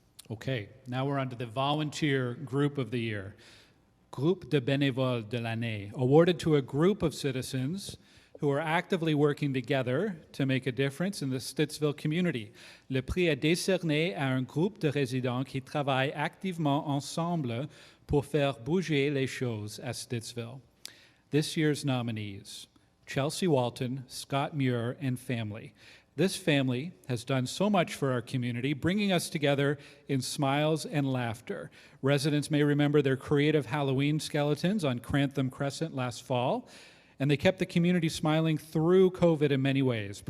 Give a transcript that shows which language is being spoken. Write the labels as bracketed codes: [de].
[en] Okay, now we're on to the Volunteer Group of the Year. [fr] Groupe de bénévoles de l'année, [en] awarded to a group of citizens who are actively working together to make a difference in the Stittsville community. [fr] Le prix est décerné à un groupe de résidents qui travaillent activement ensemble pour faire bouger les choses à Stittsville. [en] This year's nominees: Chelsea Walton, Scott Muir, and family. This family has done so much for our community, bringing us together in smiles and laughter. Residents may remember their creative Halloween skeletons on Crantham Crescent last fall, and they kept the community smiling through COVID in many ways.